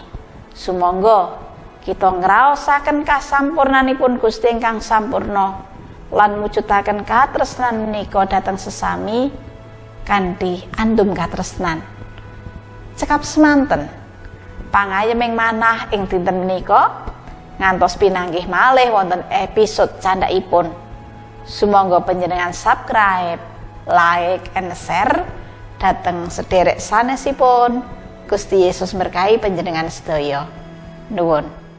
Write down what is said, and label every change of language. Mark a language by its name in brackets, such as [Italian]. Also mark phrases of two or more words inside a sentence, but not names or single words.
[Javanese] Sumangga kita ngraosaken kasampurnanipun Gusti ingkang sampurna lan mujudaken katresnan menika dhateng sesami kanthi andum katresnan. Cekap semanten pangayeming manah ing dinten menika ngantos pinanggih malih wonten episode candhaipun. Sumangga panjenengan [English] subscribe, like, and share [Javanese] dhateng sedherek sanesipun. Gusti Yesus berkahi panjenengan sedaya. Nuwun.